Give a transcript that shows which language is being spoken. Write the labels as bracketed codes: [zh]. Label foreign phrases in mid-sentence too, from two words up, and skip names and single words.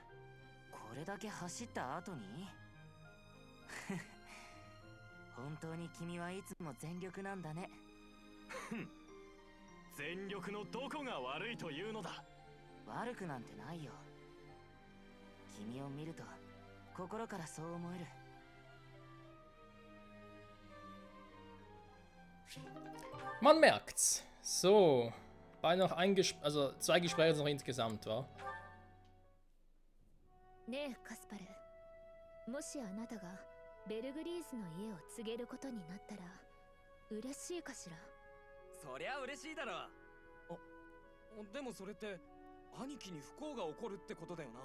[ja] これだけ走った後に本当に君はいつも全力なんだね。全力のどこが悪いというのだ。悪くなんてないよ。君を見ると心からそう思える。 [de] Man merkt's. So, noch also 2 Gespräche noch insgesamt, wa? [ja] ねえカスパル、もしあなたがベルグリーズの家を継げることになったら嬉しいかしら。そりゃ嬉しいだろ。でもそれって兄貴に不幸が起こるってことだよな。